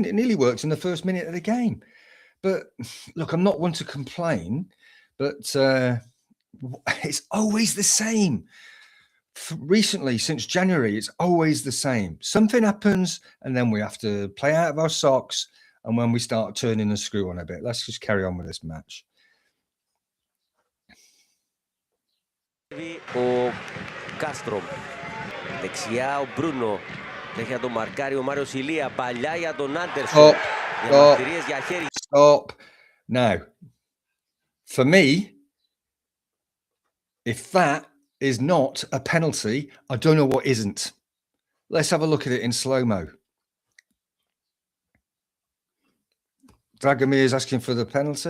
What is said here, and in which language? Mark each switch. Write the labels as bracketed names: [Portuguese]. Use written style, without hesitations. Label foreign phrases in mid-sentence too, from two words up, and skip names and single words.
[English] It nearly worked in the first minute of the game. But look, I'm not one to complain, but it's always the same. Recently, since January, it's always the same. Something happens and then we have to play out of our socks. And when we start turning the screw on a bit, let's just carry on with this match. [Greek] Ο Κάστρο. Δεξιά ο Μπρούνο. Έχει να το μαρκάρει ο Μάριος Ηλία. Παλιά για τον Άντερσον. Διαμαρτυρίες για χέρι. [English] Stop. Now, for me, if that is not a penalty, I don't know what isn't. Let's have a look at it in slow-mo. Dragomir is asking for the penalty.